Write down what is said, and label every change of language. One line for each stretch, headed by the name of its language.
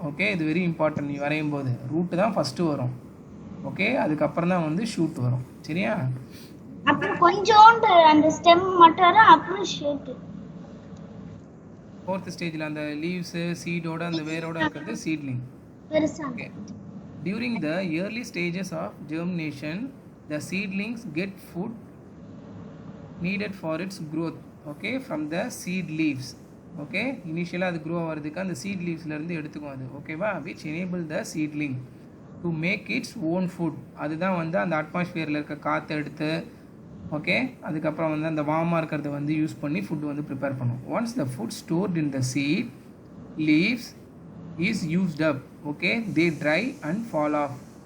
Tamil: Okay, இது very important. நீ வரையும் போது ரூட் தான் ஃபர்ஸ்ட் வரும். ஓகே, அதுக்கப்புறம் தான் வந்து ஷூட் வரும். சரியா? அப்புறம் கொஞ்சோண்டு அந்த ஸ்டெம் மட்டும் வரும், அப்புறம் ஷூட். 4th ஸ்டேஜ்ல அந்த லீவ்ஸ் சீடோட அந்த வேரோட இருக்கிறது சீட்லிங். பெருசா.
English: During the early stages of germination, the seedlings get food needed for its growth, okay, from the seed leaves.
Tamil: Okay, இனிஷியலாக அது க்ரோ ஆகிறதுக்கு அந்த சீட் லீவ்ஸ்லேருந்து எடுத்துக்கும் அது. ஓகேவா?
English: Which enable the seedling to make its own food.
Tamil: அதுதான் வந்து அந்த அட்மாஸ்பியரில் இருக்க காற்றை எடுத்து ஓகே அதுக்கப்புறம் வந்து அந்த வார்மாக இருக்கிறத வந்து யூஸ் பண்ணி ஃபுட்டு வந்து ப்ரிப்பேர் பண்ணும்.
English: Once the food stored in the seed leaves is used up okay they dry and fall off.